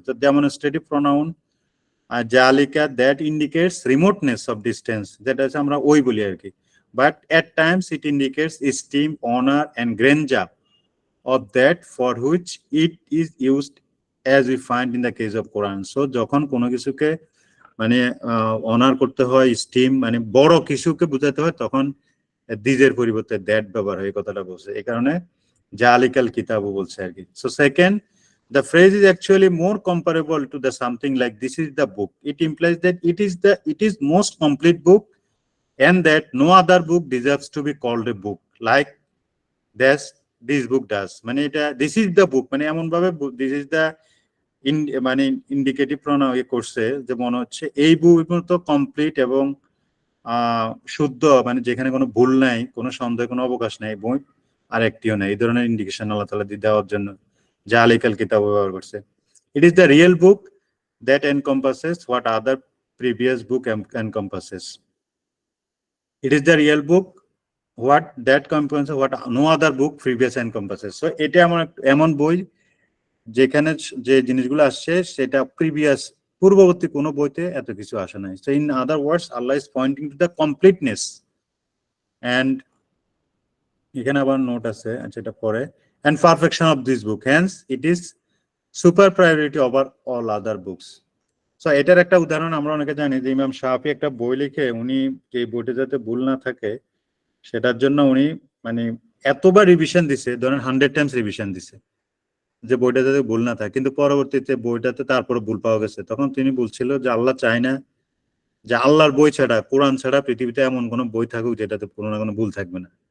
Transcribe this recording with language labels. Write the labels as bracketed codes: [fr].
[en] তো demonstrative pronoun জালিকা that indicates remoteness of distance, [bn] যেটা হচ্ছে আমরা ওই বলি আর কি, [en] but at times it indicates esteem, honor and grandeur of that for which it is used, as we find in the case of Quran. [bn] So যখন কোনো কিছুকে মানে অনার করতে হয়, স্টিম মানে বড় কিছুকে বোঝাতে হয়, তখন দিজের পরিবর্তে দ্যাট ব্যবহার হয়, এই কথাটা বলছে। এই কারণে জালিকাল কিতাবু বলছে আর কি। [en] So second, the phrase is actually more comparable to the something like this is the book. It implies that it is most complete book and that no other book deserves to be called a book like this book does. [bn] মানে এটা [en] this is the book [bn] মানে এমন ভাবে this is the মানে indicative pronoun করছে যে মনে হচ্ছে এই বই তো কমপ্লিট এবং শুদ্ধ, মানে যেখানে কোনো ভুল নাই, কোনো সন্দেহ, কোনো অবকাশ নাই, বই আর একটিও নাই। এই ধরনের ইন্ডিকেশন আল্লাহ তাআলা দেওয়ার জন্য জালিকাল কিতাব ব্যবহার করছে। [en] It is the real book that encompasses what other previous book encompasses. It is the real book that encompasses what no other book previous encompasses. [bn] So এটা এমন বই যেখানে যে জিনিসগুলো আসছে সেটা প্রিভিয়াস পূর্ববর্তী কোনো বইতে এত কিছু আসে নাই। [en] So in other words, Allah is pointing to the completeness and [bn] এখানে আবার নোট আছে, আচ্ছা এটা পরে, [en] and perfection of this book, hence it is super priority over all other books. [bn] So এটার একটা উদাহরণ আমরা অনেকে জানি যে ইমাম শাফি একটা বই লিখে উনি যে বইটা যাতে ভুল না থাকে সেটার জন্য উনি মানে এতবার রিভিশন দিছে, ধরেন 100 টাইমস রিভিশন দিছে যে বইটা যাতে ভুল না থাকে, কিন্তু পরবর্তীতে বইটাতে তারপরে ভুল পাওয়া গেছে। তখন তিনি বলছিল যে আল্লাহ চায় না যে আল্লাহর বই ছাড়া, কোরআন ছাড়া পৃথিবীতে এমন কোনো বই থাকুক যেটাতে কোনো না কোনো ভুল থাকবে না।